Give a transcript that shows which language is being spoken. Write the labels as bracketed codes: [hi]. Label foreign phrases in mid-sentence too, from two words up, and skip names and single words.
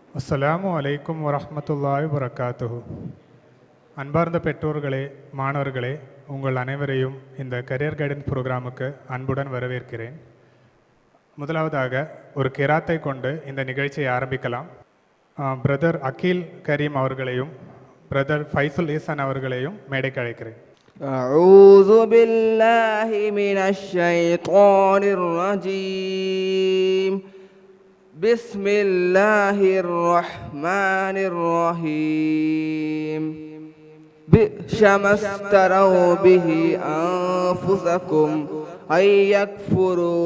[ar] السلام عليكم ورحمة الله وبركاته. [ta] அன்பார்ந்த பெற்றோர்களே, மாணவர்களே, உங்கள் அனைவரையும் இந்த [en] career guidance programme [ta] அன்புடன் வரவேற்கிறேன். முதலாவதாக ஒரு கிராத்தை கொண்டு இந்த நிகழ்ச்சியை ஆரம்பிக்கலாம். பிரதர் அகில் கரீம் அவர்களையும் பிரதர் ஃபைசுல் ஈசான் அவர்களையும் மேடைக்கு அழைக்கிறேன். [ar] أعوذ بالله من الشيطان الرجيم. بسم الله الرحمن الرحيم. بئس ما اشتروا به أنفسكم أن يكفروا